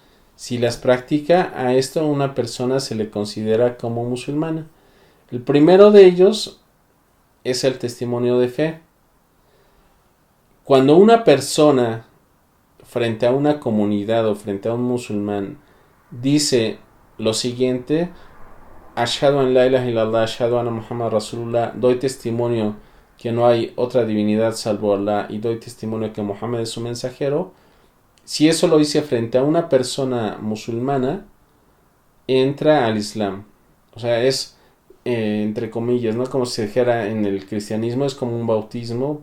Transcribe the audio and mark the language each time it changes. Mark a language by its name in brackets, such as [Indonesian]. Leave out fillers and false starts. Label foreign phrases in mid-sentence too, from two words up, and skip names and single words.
[Spanish] Si las practica, a esto una persona se le considera como musulmana. El primero de ellos es el testimonio de fe. Cuando una persona frente a una comunidad o frente a un musulmán dice lo siguiente: [Arabic] أشهد أن لا إله إلا الله، أشهد أن محمدا رسول الله, [Spanish] doy testimonio que no hay otra divinidad salvo Allah, y doy testimonio que Muhammad es su mensajero. Si eso lo dice frente a una persona musulmana, entra al Islam. O sea, es entre comillas, ¿no? Como si dijera en el cristianismo, es como un bautismo.